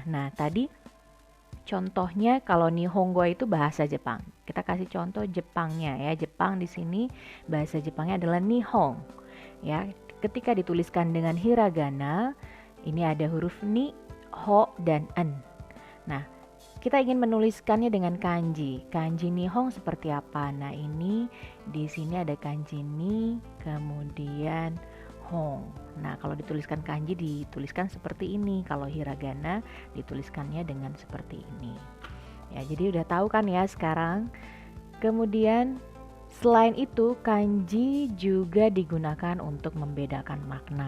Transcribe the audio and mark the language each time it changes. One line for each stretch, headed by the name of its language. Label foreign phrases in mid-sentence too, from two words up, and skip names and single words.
Indonesian: Nah, tadi contohnya kalau Nihongo itu bahasa Jepang. Kita kasih contoh Jepangnya ya. Jepang di sini bahasa Jepangnya adalah Nihon. Ya, ketika dituliskan dengan hiragana, ini ada huruf ni, ho dan en. Nah, kita ingin menuliskannya dengan kanji. Kanji Nihon seperti apa? Nah, ini di sini ada kanji ni, kemudian hong. Nah, kalau dituliskan kanji dituliskan seperti ini. Kalau hiragana dituliskannya dengan seperti ini. Ya, jadi udah tahu kan ya sekarang. Kemudian selain itu kanji juga digunakan untuk membedakan makna.